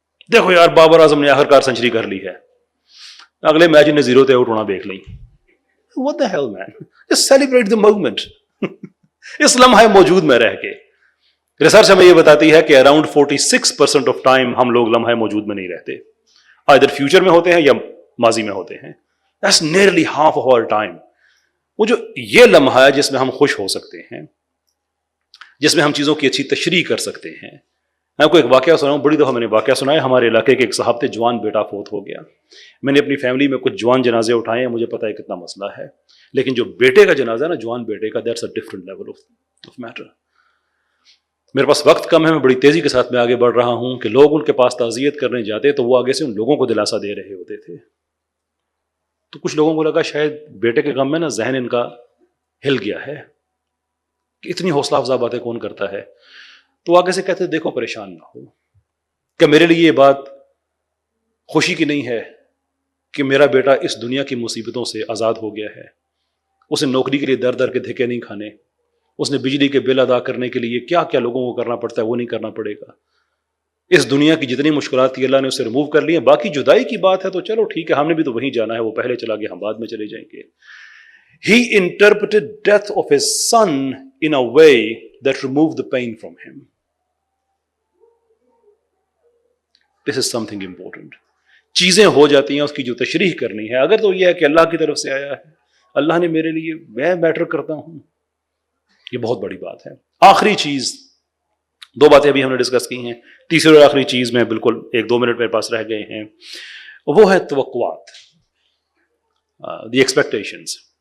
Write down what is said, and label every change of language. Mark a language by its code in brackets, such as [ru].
[ur] دیکھو یار بابر اعظم نے آخرکار سنچری کر لی ہے, اگلے میچ نے 0 تے آؤٹ ہونا دیکھ لیں. [en] What the hell man, just celebrate the moment. [ur] اس لمحہ موجود میں رہ کے ریسرچ ہمیں یہ بتاتی ہے کہ [en] around 46% of time [ur] ہم لوگ لمحہ موجود میں نہیں رہتے, ادھر فیوچر میں ہوتے ہیں یا ماضی میں ہوتے ہیں. [en] That's nearly half of our time. [ur] وہ جو یہ لمحہ ہے جس میں ہم خوش ہو سکتے ہیں, جس میں ہم چیزوں کی اچھی تشریح کر سکتے ہیں. میں آپ کو ایک واقعہ سناؤں, بڑی دفعہ میں نے واقعہ سنا ہے. ہمارے علاقے کے ایک صاحب تھے, جوان بیٹا فوت ہو گیا. میں نے اپنی فیملی میں کچھ جوان جنازے اٹھائے ہیں, مجھے پتا ہے کتنا مسئلہ ہے, لیکن جو بیٹے کا جنازہ ہے نا, جوان بیٹے کا, [en] That's a different level of matter. [ur] میرے پاس وقت کم ہے, میں بڑی تیزی کے ساتھ میں آگے بڑھ رہا ہوں کہ لوگ ان کے پاس تعزیت کرنے جاتے تو وہ آگے سے ان لوگوں کو دلاسا دے رہے ہوتے تھے. تو کچھ لوگوں کو لگا شاید بیٹے کے غم میں نا ذہن ان کا ہل گیا ہے کہ اتنی حوصلہ افزا باتیں کون کرتا ہے. تو آگے سے کہتے دیکھو پریشان نہ ہو, کہ میرے لیے یہ بات خوشی کی نہیں ہے کہ میرا بیٹا اس دنیا کی مصیبتوں سے آزاد ہو گیا ہے. اسے نوکری کے لیے در در کے دھکے نہیں کھانے, اس نے بجلی کے بل ادا کرنے کے لیے کیا کیا لوگوں کو کرنا پڑتا ہے وہ نہیں کرنا پڑے گا. اس دنیا کی جتنی مشکلات تھی اللہ نے اسے ریموو کر لی ہیں. باقی جدائی کی بات ہے تو چلو ٹھیک ہے, ہم نے بھی تو وہیں جانا ہے, وہ پہلے چلا گیا, ہم بعد میں چلے جائیں گے. [en] He interpreted death of his son in a way that removed the pain from him. This is something important. [ur] چیزیں ہو جاتی ہیں, اس کی جو تشریح کرنی ہے, اگر تو یہ ہے کہ اللہ کی طرف سے آیا ہے, اللہ نے میرے لیے, میں میٹر کرتا ہوں, یہ بہت بڑی بات ہے. آخری چیز, 2 باتیں ابھی ہم نے ڈسکس کی ہیں, تیسری اور آخری چیز میں بالکل 1-2 منٹ میرے پاس رہ گئے ہیں, وہ ہے توقعات, [en] The expectations.